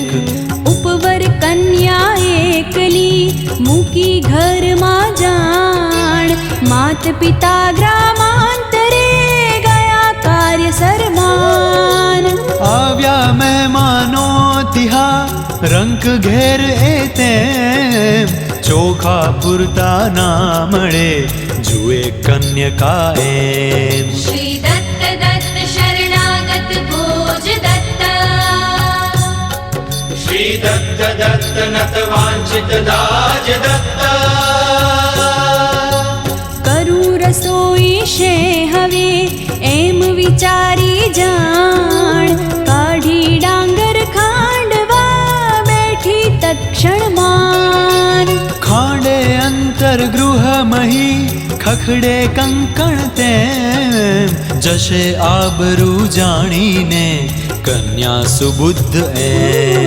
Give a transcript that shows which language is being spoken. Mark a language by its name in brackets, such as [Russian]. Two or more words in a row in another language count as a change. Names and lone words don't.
[Gujarati] ઉપવર કન્યા એકલી, મૂકી ઘરમાં જાણ, માત પિતા ગ્રામાંતરે ગયા કાર્ય સરમાન. આવ્યા મહેમાનો તિહા, રંક ઘેર એ તેમ, ચોખા પૂરતા ના મળે, જુએ કન્યકા એમ. [Sanskrit] श्री दत्त दत्त शरणागत भोज दत्ता, श्री दत्त दत्त नत वांछित दाज दत्ता. [Gujarati] કરું રસોઈ છે હવે, એમ વિચારી જાણ, કાઢી ડાંગર ખાંડવા, બેઠી તત્ક્ષણમાં. ખાંડે અંતર ગૃહ મહી, ખખડે કંકણ તેમ, જશે આબરૂ જાણીને, કન્યા સુબુદ્ધ એમ.